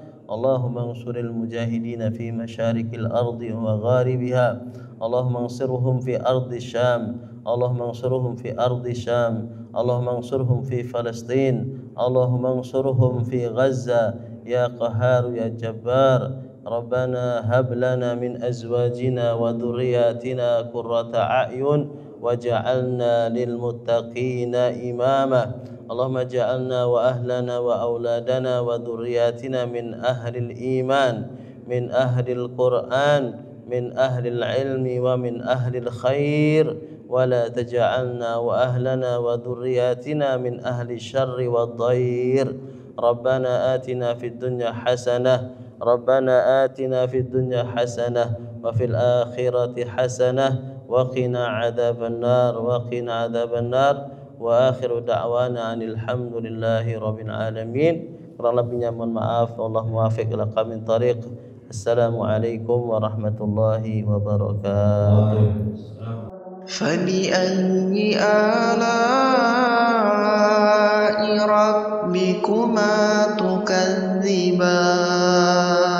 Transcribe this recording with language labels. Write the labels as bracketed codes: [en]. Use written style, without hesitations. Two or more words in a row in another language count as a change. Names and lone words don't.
[ar] اللهم انصر المجاهدين في مشارق الأرض ومغاربها. اللهم انصرهم في أرض الشام. اللهم انصرهم في أرض الشام. اللهم انصرهم في فلسطين. اللهم انصرهم في غزة يا قهار يا جبار. ربنا هب لنا من أزواجنا وذرياتنا قرة أعين واجعلنا للمتقين إماما. اللهم اجعلنا وأهلنا وأولادنا وذرياتنا من أهل الإيمان، من أهل القرآن، من أهل العلم ومن أهل الخير، ولا تجعلنا وأهلنا وذرياتنا من أهل الشر والضير. ربنا آتنا في الدنيا حسنة، ربنا آتنا في الدنيا حسنة وفي الآخرة حسنة وقنا عذاب النار وقنا عذاب النار. وآخر دعوانا أن الحمد لله رب العالمين. [id] Kurang lebihnya mohon maaf. [ar] الله الموفق إلى أقوم الطريق. السلام عليكم ورحمة الله وبركاته. فبأي آلاء ربكما تكذبان